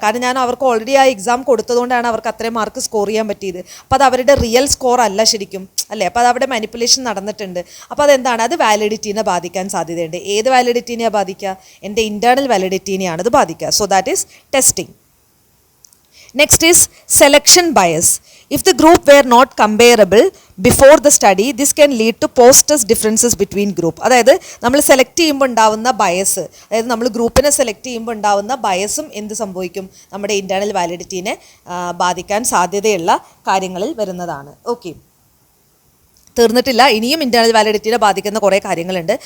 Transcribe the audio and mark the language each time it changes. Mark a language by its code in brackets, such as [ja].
[ml] കാരണം ഞാൻ അവർക്ക് ഓൾറെഡി ആ എക്സാം കൊടുത്തതുകൊണ്ടാണ് അവർക്ക് അത്രയും മാർക്ക് സ്കോർ ചെയ്യാൻ പറ്റിയത്. അപ്പോൾ അത് അവരുടെ റിയൽ സ്കോർ അല്ല ശരിക്കും അല്ലേ. അപ്പോൾ അത് അവിടെ മാനിപ്പുലേഷൻ നടന്നിട്ടുണ്ട്. അപ്പോൾ അതെന്താണ്, അത് വാലിഡിറ്റീനെ ബാധിക്കാൻ സാധ്യതയുണ്ട്. ഏത് വാലിഡിറ്റീനെയാണ് ബാധിക്കുക, എൻ്റെ ഇൻറ്റേർണൽ വാലിഡിറ്റീനെയാണ് അത് ബാധിക്കുക. [en] So that is testing. Next is selection bias. If the group were not comparable before the study, this can lead to post-test differences between group. [ml] അതായത് നമ്മൾ സെലക്ട് ചെയ്യുമ്പോൾ ഉണ്ടാവുന്ന ബയസ്, അതായത് നമ്മൾ ഗ്രൂപ്പിനെ സെലക്ട് ചെയ്യുമ്പോൾ ഉണ്ടാവുന്ന ബയസും എന്ത് സംഭവിക്കും, നമ്മുടെ ഇൻറ്റേർണൽ വാലിഡിറ്റീനെ ബാധിക്കാൻ സാധ്യതയുള്ള കാര്യങ്ങളിൽ വരുന്നതാണ്. ഓക്കെ, തീർന്നിട്ടില്ല, ഇനിയും ഇൻറ്റേർണൽ വാലിഡിറ്റീനെ ബാധിക്കുന്ന കുറേ കാര്യങ്ങളുണ്ട്.